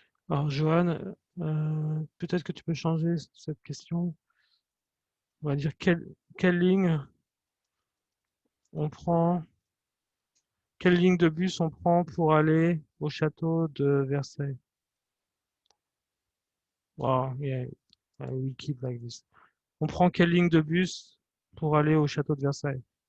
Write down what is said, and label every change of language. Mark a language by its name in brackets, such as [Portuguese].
[French] Alors, Johan, peut-être que tu peux changer cette question. On va dire quelle ligne on prend, quelle ligne de bus on prend pour aller au château de Versailles. [English] Wow, yeah, we keep like this. [French] On prend quelle ligne de bus pour aller au château de Versailles?